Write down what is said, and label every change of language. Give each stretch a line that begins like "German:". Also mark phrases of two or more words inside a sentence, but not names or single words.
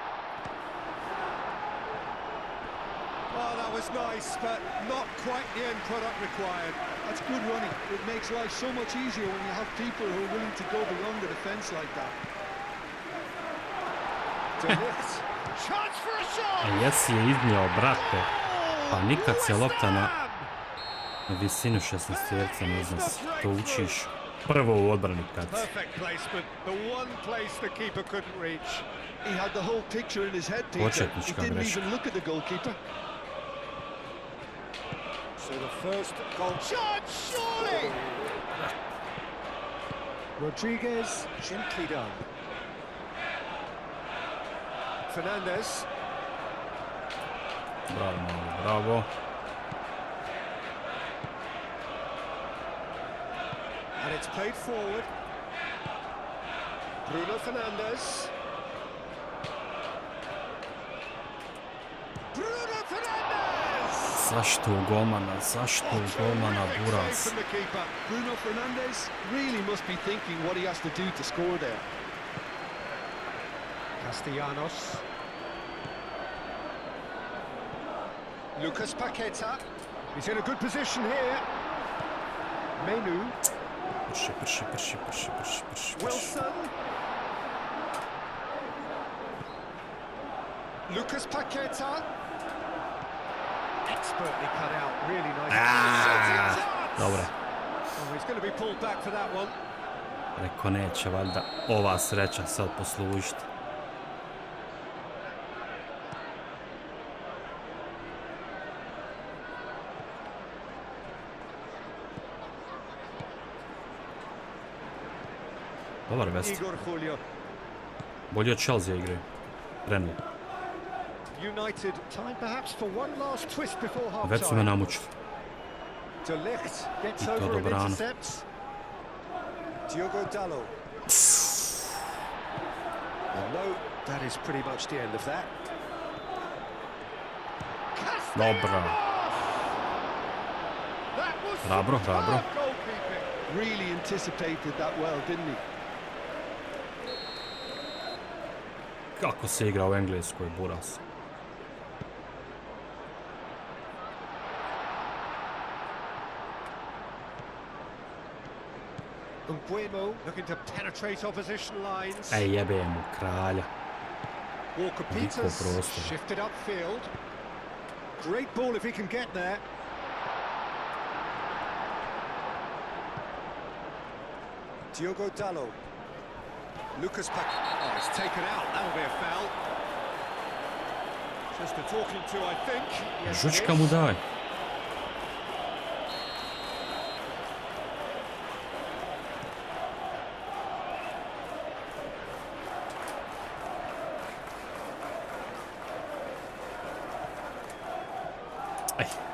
English: Oh, that was nice, but not quite the end product required. That's good running. It makes life so much easier when you have people who are willing to go beyond the defence like that. Chance for a shot.
Serbian: Jesi je iznio, brate. Pa nikad se lopta na visinu 16-terca ne iznosi. To učiš prvo u odbrani kad.
English: Perfect placement. The one place the keeper couldn't reach. He had the whole picture in his head, Peter. He
Serbian: Početnička
English: didn't
Serbian: greška.
English: even look at the goalkeeper. So the first goal shot, surely! Rodriguez, gently done. Fernandez. Bravo, Novi, bravo. And it's played forward. Bruno Fernandez. Bruno Fernandez!
Serbian: Zašto u golmana, zašto u golmana, Buras?
English: Bruno Fernandez really must be thinking what he has to do to score there. Castellanos. Lucas Paqueta. He's in a good position here. Menu.
Serbian: Prši.
English: Wilson. Lucas Paqueta. Expertly cut out, really nice.
Serbian: Dobre.
English: Oh, he's going to be pulled back for that one.
Serbian: Reko neće valjda ova sreća sad poslužiti. Dobar vest. Igor Julio. Bolje od Chelsea igraju. Trener.
English: United time perhaps for one last twist before half
Serbian: Već su me
English: time.
Serbian: namučili.
English: De Ligt gets
Serbian: I to
English: over and
Serbian: dobrano.
English: intercepts. Diogo Dalot. Well, no, that is pretty much the end of that.
Serbian: Dobra.
English: That was
Serbian: Hrabro.
English: goalkeeping. Really anticipated that well, didn't he?
Serbian: Kako se igra u Engleskoj, Buras?
English: Vodeno looking to penetrate opposition lines.
Serbian: Ej, jebe mu kralja.
English: Walker
Serbian: Niko
English: Peters
Serbian: prostora.
English: shifted upfield. Great ball if he can get there. Diogo Dalot. Lucas Paqueta. Oh, it's taken out. That'll be a foul. Just a talking to, I think. Yes, it
Serbian: Žučka
English: is.
Serbian: mu daj. Ej.